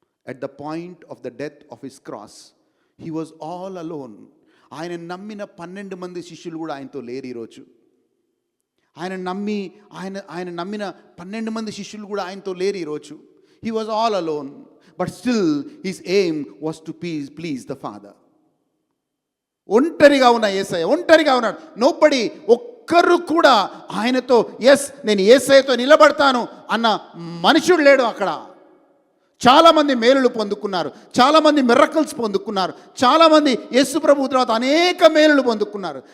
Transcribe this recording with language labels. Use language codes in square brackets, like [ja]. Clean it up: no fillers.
[en] At the point of the death of his cross, he was all alone. [te] ఆయన నమ్మిన 12 మంది శిష్యులు కూడా ఆయనతో లేరు ఈరోజు. ఆయన నమ్మిన 12 మంది శిష్యులు కూడా ఆయనతో లేరు ఈరోజు. [en] He was all alone, but still his aim was to please the Father. [te] ఒంటరిగా ఉన్నాడు. నోబడీ, ఒక్కరు కూడా ఆయనతో నేను యేసయ్యతో నిలబడతాను అన్న మనుషుడు లేడు అక్కడ. చాలామంది మేలులు పొందుకున్నారు, చాలామంది మిరకల్స్ పొందుకున్నారు, చాలామంది యేసు ప్రభు తర్వాత అనేక మేలులు పొందుకున్నారు.